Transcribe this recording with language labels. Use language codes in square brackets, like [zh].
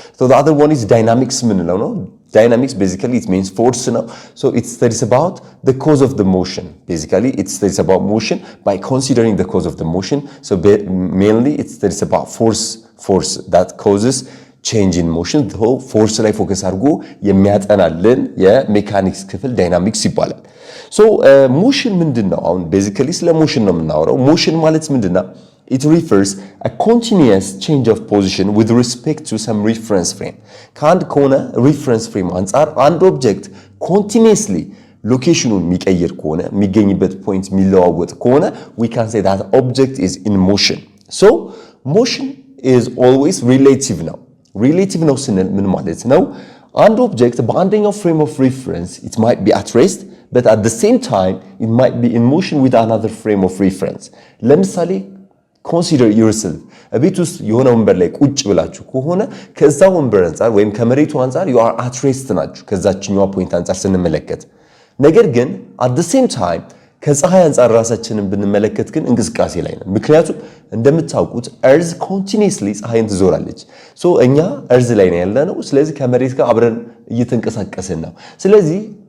[en] So the other one is dynamics [am] ምንለው ነው። [en] Dynamics basically it means force ነው. So it studies about the cause of the motion. Basically it studies about motion by considering the cause of the motion. So mainly it studies about force that causes change in motion. [am] the whole force ላይ ፎከስ አድርጎ የሚያጠናልን የሜካኒክስ ክፍል ዳይናሚክስ ይባላል። [en] So motion [am] ምንድነው? አሁን basically ስለ motion ነው የምናወራው። motion ማለት ምንድነው? [en] It refers a continuous change of position with respect to some reference frame. [am] ከአንድ ከሆነ reference frame አንጻር አንድ ኦብጀክት continuously ሎኬሽኑን የሚቀይር ከሆነ የሚገኝበት ፖይንት የሚለዋወጥ ከሆነ [en] we can say that object is in motion. So motion is always relative ነው። relative [am] ነው ስንል ምን ማለት ነው? አንድ ኦብጀክት በአንደኛው [en] frame of reference it might be at rest but at the same time it might be in motion with another frame of reference. [am] ለምሳሌ consider yourself ቤት ውስጥ የሆነ ወንበር ላይ ቁጭ ብላችሁ ከሆነ ከዛ ወንበር አንፃር ወይም ከመሬቱ አንፃር [en] you are at rest [am] ናችሁ ከዛችኛው ፖይንት አንፃር ስንመለከት ነገር ግን [en] at the same time [am] ከፀሐይ አንፃር ራሳችንን ብንመለከት ግን እንቅስቃሴ ላይ ነን ምክንያቱም እንደምታውቁት earth continuously ፀሐይን ትዞራለች so እኛ earth ላይ ነው ያለነው ስለዚህ ከመሬት ጋር አብረን እየተንቀሳቀስን ነው ስለዚህ